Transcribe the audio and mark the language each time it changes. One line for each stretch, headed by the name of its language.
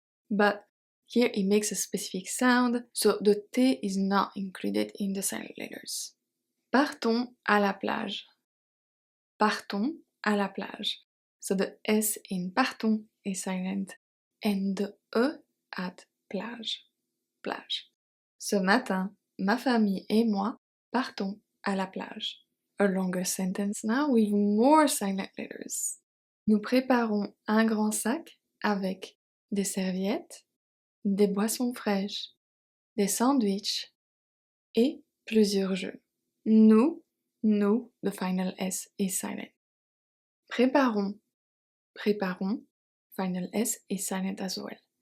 English: But here it makes a specific sound, so the T is not included in the silent letters.
French: Partons à la plage. Partons à la plage.
English: So the S in partons is silent and the E at plage.
French: Plage. Ce matin, ma famille et moi partons à la plage.
English: A longer sentence now with more silent letters.
French: Nous préparons un grand sac avec des serviettes, des boissons fraîches, des sandwichs et plusieurs jeux.
English: Nous, the final S is silent. Préparons, final S is silent as well.